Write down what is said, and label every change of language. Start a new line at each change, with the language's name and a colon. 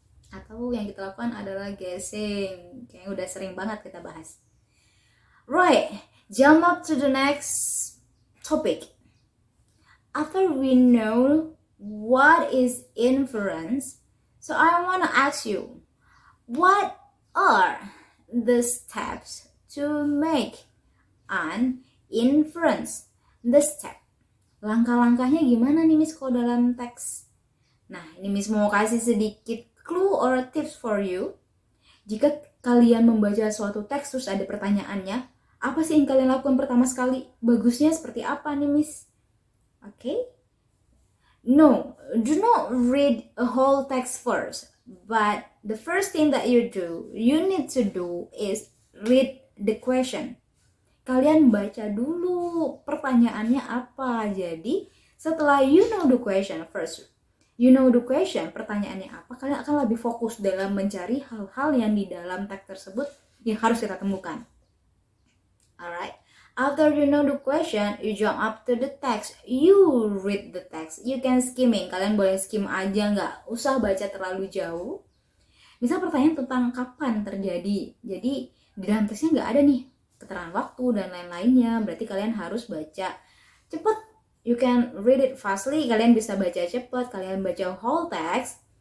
Indonesian: Atau yang kita lakukan adalah guessing. Kayaknya udah sering banget kita bahas.
English: Right, jump up to the next topic. After we know what is inference, so I want to ask you, what are the steps to make an inference? The step.
Indonesian: Langkah-langkahnya gimana nih Miss kalau dalam teks? Nah, ini Miss mau kasih sedikit clue
English: or tips for you.
Indonesian: Jika kalian membaca suatu teks terus ada pertanyaannya, apa sih yang kalian lakukan pertama sekali? Bagusnya seperti apa nih Miss? Okay?
English: No, do not read a whole text first. But the first thing that you need to do is read the question.
Indonesian: Kalian baca dulu pertanyaannya apa. Jadi setelah
English: you know the question first,
Indonesian: pertanyaannya apa, kalian akan lebih fokus dalam mencari hal-hal yang di dalam teks tersebut yang harus kita temukan.
English: Alright, after you know the question, you jump up to the text, you read the text. You can skimming,
Indonesian: kalian boleh skim aja, nggak usah baca terlalu jauh. Misal pertanyaan tentang kapan terjadi, jadi di dalam teksnya nggak ada nih keterangan waktu dan lain-lainnya, berarti kalian harus baca cepet.
English: You can read it fastly,
Indonesian: kalian bisa baca cepet, kalian baca
English: whole text.